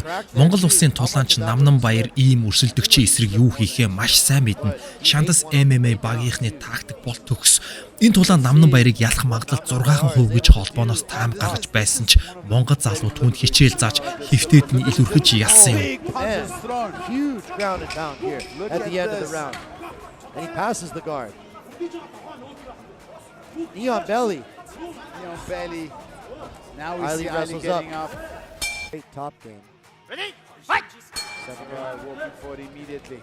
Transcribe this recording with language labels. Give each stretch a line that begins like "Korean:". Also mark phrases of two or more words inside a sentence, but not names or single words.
Mongolian: Монгол улсын тулаанч Намнан Баяр ийм өрсөлдөгчийн эсрэг юу хийхээ маш сайн мэднэ. Шандас MMA багийнхны тактик бол төгс. Энэ тулаан Намнан Баярыг ялах магадлал 6% гэж холбооноос таам гаргаж байсан ч Монгол залуу түүнд хичээл зааж хифтэд нь илүүрхэж ялсан юм.
English: Huge ground and pound here at the end of the round. And he passes the guard. Neon Belly. Now we see Ali getting up. Great top game. Ready? Fight! Samurai walking forward immediately.